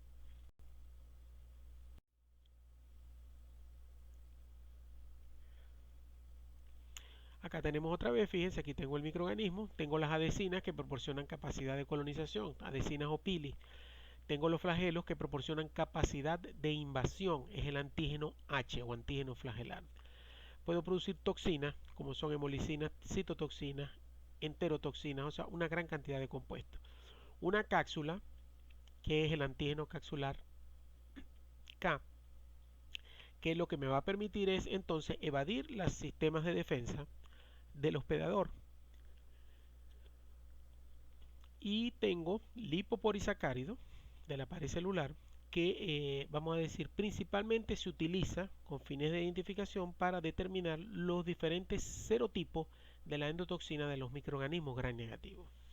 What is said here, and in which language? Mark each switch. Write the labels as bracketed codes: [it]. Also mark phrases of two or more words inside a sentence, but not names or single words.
[es] Acá tenemos otra vez, fíjense, aquí tengo el microorganismo, tengo las adhesinas que proporcionan capacidad de colonización, adhesinas o pili. Tengo los flagelos que proporcionan capacidad de invasión, es el antígeno H o antígeno flagelar. Puedo producir toxinas como son hemolicinas, citotoxinas, enterotoxinas, o sea, una gran cantidad de compuestos. Una cápsula, que es el antígeno capsular K, que lo que me va a permitir es entonces evadir los sistemas de defensa del hospedador. Y tengo lipopolisacárido de la pared celular que vamos a decir principalmente se utiliza con fines de identificación para determinar los diferentes serotipos de la endotoxina de los microorganismos gram negativos.